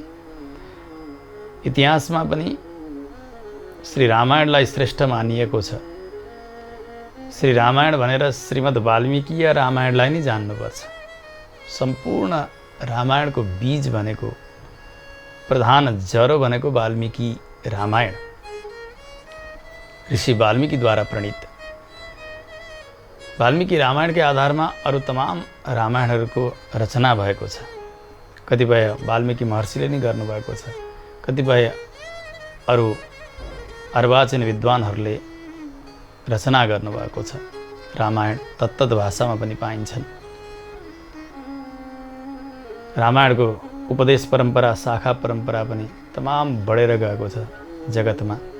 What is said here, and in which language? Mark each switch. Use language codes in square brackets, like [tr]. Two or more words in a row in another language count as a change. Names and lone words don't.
[ne] इतिहासमा पनि श्री रामायणलाई श्रेष्ठ मानिएको छ। श्री रामायण भनेर श्रीमद् वाल्मीकि या रामायणलाई नै जान्नुपर्छ। सम्पूर्ण रामायणको बीज भनेको, प्रधान जरो भनेको वाल्मीकि रामायण, ऋषि वाल्मीकिद्वारा प्रणीत। वाल्मीकि रामायणकै आधारमा अरू तमाम रामायणहरूको रचना भएको छ। कतिपय वाल्मीकि महर्षिले नै गर्नुभएको छ, कतिपय अरू अर्वाचीन विद्वानहरूले रचना गर्नुभएको छ। रामायण तत्तत भाषामा पनि पाइन्छन्। रामायणको उपदेश परम्परा, शाखा परम्परा पनि तमाम बढेर गएको छ जगतमा।